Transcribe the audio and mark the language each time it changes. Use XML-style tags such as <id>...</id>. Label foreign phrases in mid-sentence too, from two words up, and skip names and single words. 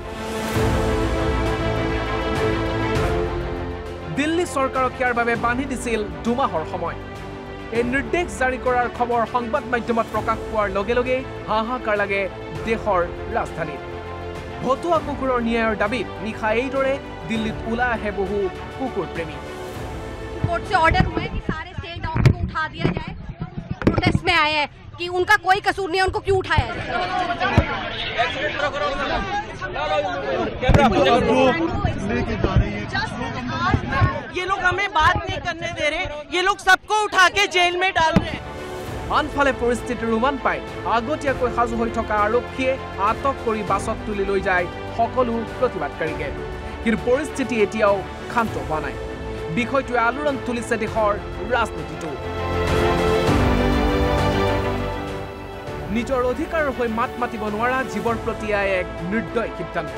<as>দিল্লী চৰকাৰক ইয়াৰ বাবে বান্ধি দিছিল 2 মাহৰ সময়। এই নিৰ্দেশ জাৰি কৰাৰ খবৰ সংবাদ মাধ্যমত প্ৰকাশ পোৱাৰ লগে লগে হাহাকাৰ লাগে দেশৰ ৰাজধানীত। ভতুৱা কুকুৰৰ ন্যায়ৰ দাবীত নিশা এইদৰে দিল্লীত ওলাই আহে বহু কুকুৰ প্ৰেমী।</as> <hi>कोर्ट से ऑर्डर हुआ है कि सारे</hi> <en>stay dog</en> <hi>को उठा दिया जाए। प्रोटेस्ट में आए हैं कि उनका कोई कसूर नहीं है, उनको क्यों उठाया जाए। ये लोग हमें बात नहीं करने दे रहे, ये लोग सबको उठा के जेल में डाल रहे हैं।</hi> <as>আনফালে পৰিস্থিতি ৰোমান পাই আগতীয়াকৈ সাজু হৈ থকা আৰক্ষীয়ে আটক কৰি বাছত তুলি লৈ যায় সকলো প্ৰতিবাদকাৰীকে। কিন্তু পৰিস্থিতি এতিয়াও শান্ত হোৱা নাই। বিষয়টোৱে আলোড়ন তুলিছে দেশৰ ৰাজনীতিটো। নিজৰ অধিকাৰৰ হৈ মাত মাতিব নোৱাৰা জীৱৰ প্ৰতি এক নিৰ্দয় সিদ্ধান্ত।</as>